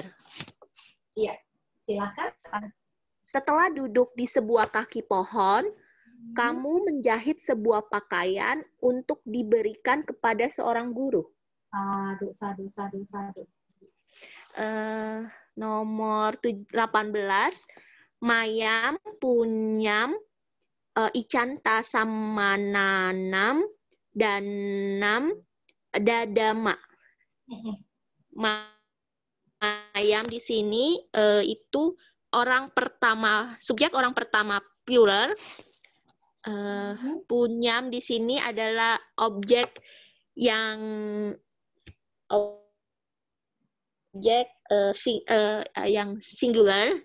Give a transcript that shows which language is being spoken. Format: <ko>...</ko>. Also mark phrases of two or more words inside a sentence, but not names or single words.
<id>Iya, silakan. Setelah duduk di sebuah kaki pohon, kamu menjahit sebuah pakaian untuk diberikan kepada seorang guru. Sadu. Nomor 18,</id> <pi>mayam punyam icanta samananam danam dadama.</pi> <id>Mayam di sini itu orang pertama, subjek orang pertama plural. Punyam di sini adalah objek yang singular.</id>